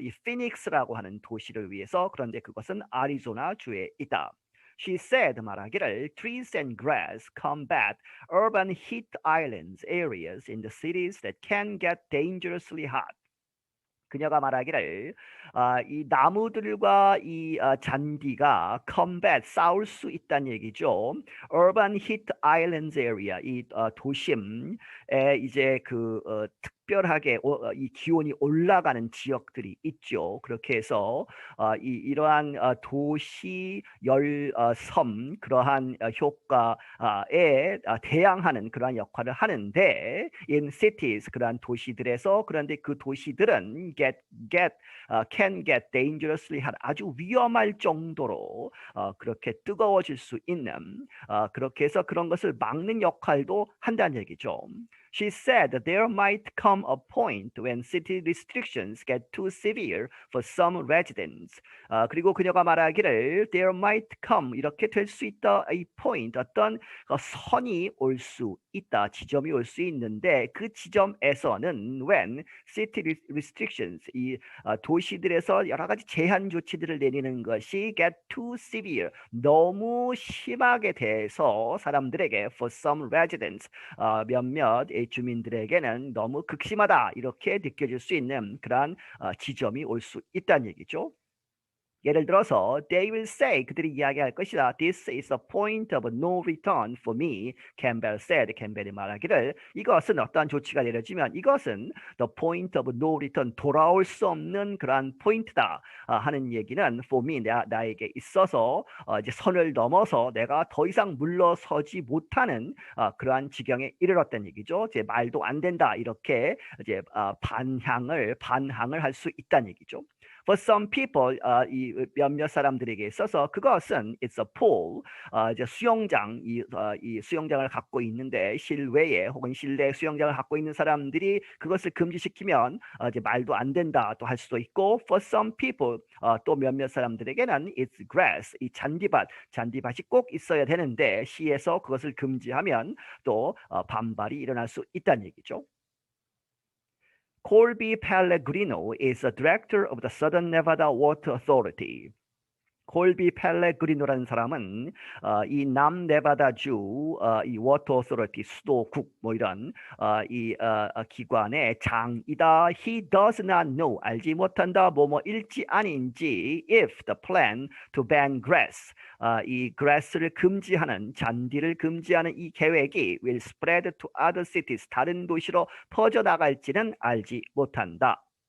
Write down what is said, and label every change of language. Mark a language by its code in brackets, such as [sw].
[ko] 이 피닉스라고 하는 도시를 위해서. 그런데 그것은 아리조나 주에 있다. [en] She said [ko] 말하기를 [en] trees and grass combat urban heat islands areas in the cities that can get dangerously hot. [ko] 그녀가 말하기를 이 나무들과 이 잔디가 combat 싸울 수 있다는 얘기죠. [en] Urban heat islands area [ko] 이 도심에 이제 그 특별하게 이 기온이 올라가는 지역들이 있죠. 그렇게 해서 이러한 도시 열섬 그러한 효과에 대항하는 그러한 역할을 하는데 [en] in cities [ko] 그러한 도시들에서 그런데 그 도시들은 [en] can get dangerously hot [ko] 아주 위험할 정도로 그렇게 뜨거워질 수 있는 그렇게 해서 그런 것을 막는 역할도 한다는 얘기죠. [en] She said that there might come a point when city restrictions get too severe for some residents. [ko] 그리고 그녀가 말하기를 [en] there might come [ko] 이렇게 될 수 있다. [en] a point [ko] 어떤 선이 올 수 있다. 지점이 올 수 있는데 그 지점에서는 [en] when city restrictions [ko] 이 도시들에서 여러 가지 제한 조치들을 내리는 것이 [en] get too severe [ko] 너무 심하게 돼서 사람들에게 [en] for some residents [ko] 몇몇 주민들에게는 너무 극심하다 이렇게 느껴질 수 있는 그러한 지점이 올 수 있다는 얘기죠. 예를 들어서 [en] they will say [ko] 그들이 이야기할 것이다. [en] This is a point of no return for me. 캠벨 said. [ko] 캠벨이 말하기를 이것은 어떠한 조치가 내려지면 이것은 [en] the point of no return [ko] 돌아올 수 없는 그러한 포인트다 하는 얘기는 [en] for me [ko] 나에게 있어서 이제 선을 넘어서 내가 더 이상 물러서지 못하는 그러한 지경에 이르렀다는 얘기죠. 이제 말도 안 된다 이렇게 이제 반항을 할 수 있다는 얘기죠. [en] For some people, [ko] 이 몇몇 사람들에게 있어서 그것은 [en] it's a pool, [ko] 이제 수영장, 이 수영장을 갖고 있는데 실외에 혹은 실내 수영장을 갖고 있는 사람들이 그것을 금지시키면 이제 말도 안 된다 또 할 수도 있고, [en] for some people, [ko] 또 몇몇 사람들에게는 [en] it's grass, [ko] 이 잔디밭이 꼭 있어야 되는데 시에서 그것을 금지하면 또 반발이 일어날 수 있다는 얘기죠. [en] Colby Pellegrino is a director of the Southern Nevada Water Authority. [ko] 콜비 펠레그리노라는 사람은 이 남네바다주 이 워터 오소리티 수도국 뭐 이런 이 기관의 장이다. [en] He does not know [ko] 알지 못한다 뭐뭐일지 아닌지 [en] if the plan to ban grass [ko] 이 grass를 금지하는 잔디를 금지하는 이 계획이 [en] will spread to other cities [ko] 다른 도시로 퍼져나갈지는 알지 못한다.